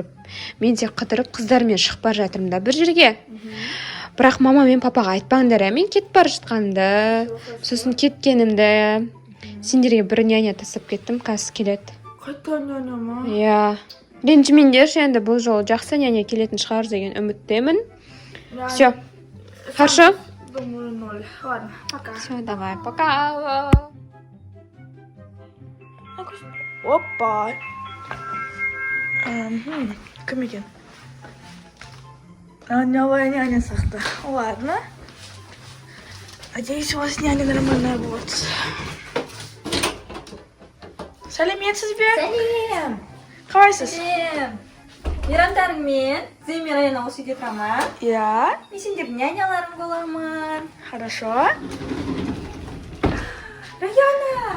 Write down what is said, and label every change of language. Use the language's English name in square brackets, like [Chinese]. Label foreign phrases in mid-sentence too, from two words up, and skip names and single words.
[Kazakh] Мен де қыдырып қыздармен шығып бара жатырмын да бір жерге. Бірақ мама мен папаға айтпаңдар, мен кетіп бара жатқанымды, сосын кеткенімді. Сендерге бір няня тастап кеттім, қазір келеді. Қайта няня ма? Иә. Ренжімеңдерші, енді бұл жолы жақсы няня келетін шығар деген үміттемін. [Russian] Все. Хорошо? Думаю, 0. Ладно, пока. Все, давай, пока. Опа. [Kazakh] Кім екен? [Russian] Новая няня [Kazakh] сақты. [Russian] Ладно. Надеюсь, у вас няня нормальная будет. [Kazakh] Сәлеметсіз бе? Сәлем! Қалайсыз? Сәлем! Мейрамдарыңмен Зейін мен Раяна осы үйде тұрамын. Иә. Мен сендердің няняларың боламын. [Russian] Хорошо. Раяна!